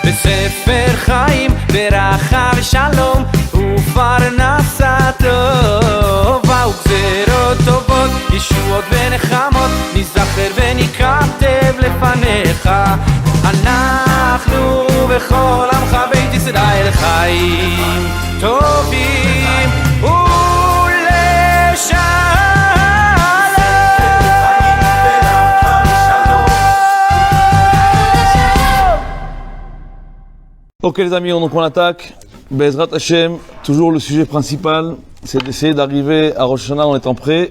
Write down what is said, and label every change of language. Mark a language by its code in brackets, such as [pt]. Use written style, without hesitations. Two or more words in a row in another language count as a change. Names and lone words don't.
[he] בספר חיים, ברכה ושלום ופרנסה טובה וגזרות טובות, ישועות ונחמות, נזכר ונכתב לפניך. אנחנו וכל עמך בית ישראל חיים טובים [fr] Ok les amis, donc on attaque. [he] בעזרת השם, [fr] toujours le sujet principal, c'est d'essayer d'arriver à Rosh Hashanah en étant prêt.